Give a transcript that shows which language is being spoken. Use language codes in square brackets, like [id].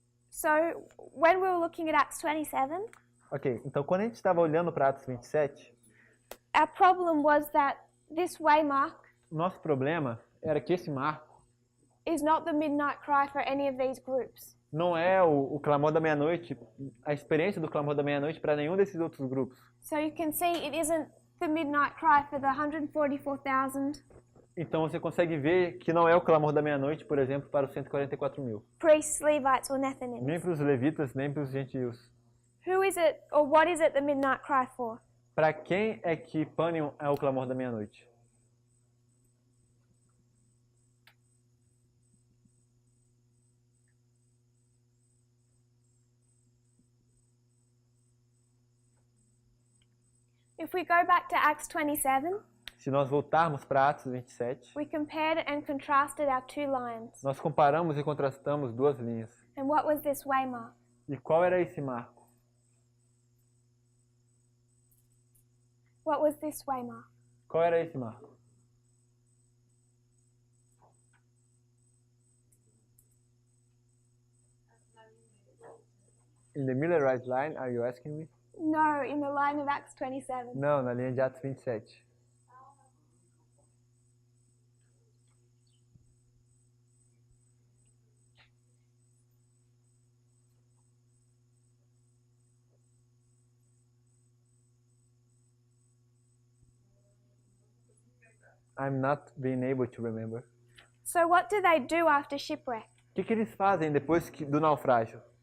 [en] So when we were looking at Acts 27, [pt] Ok, então quando a gente estava olhando para Atos 27, [en] our problem was that this waymark [pt] o nosso problema era que esse marco [en] is not the midnight cry for any of these groups. [pt] não é o clamor da meia-noite, a experiência do clamor da meia-noite para nenhum desses outros grupos. [en] So you can see it isn't the midnight cry for the 144,000 [pt] Então você consegue ver que não é o clamor da meia-noite, por exemplo, para os 144 mil. [en] priests, Levites, or [pt] Nem [en] Nethinims. [pt] para os levitas, nem para os gentios. [en] Who is it, or what is it the midnight cry for? [pt] Para quem é que Panion é o clamor da meia-noite? [en] If we go back to Acts 27, [pt] Se nós voltarmos para Atos 27, [en] we compared and contrasted our two lines. [pt] nós comparamos e contrastamos duas linhas. [en] And what was this waymark? [pt] E qual era esse marco? [en] What was this waymark? [pt] Qual era esse marco? [en] In the Millerized line, are you asking me? No, in the line of Acts 27. [pt] Não, na linha de Atos 27. [en] I'm not being able to remember. So what do they do after shipwreck? [pt] O que eles fazem depois do naufrágio?